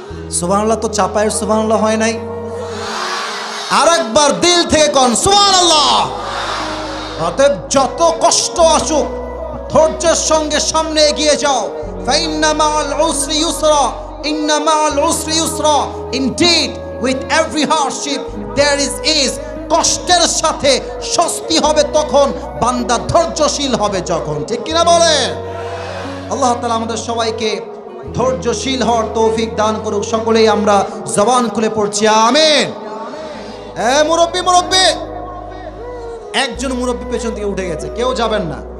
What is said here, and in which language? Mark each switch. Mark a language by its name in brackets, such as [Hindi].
[Bangla] সুবহানাল্লাহ। তো চাপায়ের সুবহানাল্লাহ হয় নাই? আরেকবার দিল থেকে কোন সুবহানাল্লাহ। অতএব যত কষ্ট আসুক ধৈর্যের সঙ্গে সামনে এগিয়ে যাও। [Arabic] ফাইন্না মাআল উসরি ইউসরা, ইন্না মাআল উসরি ইউসরা। [English] Indeed with every hardship there is ease. [Bangla] কষ্টের সাথে স্বস্তি হবে তখন, বান্দা ধৈর্যশীল হবে যখন, ঠিক কিনা বলে? আল্লাহ তাআলা আমাদের সবাইকে ধৈর্যশীল হওয়ার তৌফিক দান করুক। সকলেই আমরা জবান খুলে পড়ছি আমিন। মুরব্বি মুরব্বি, একজন মুরব্বি পেছন থেকে উঠে গেছে, কেউ যাবেন না।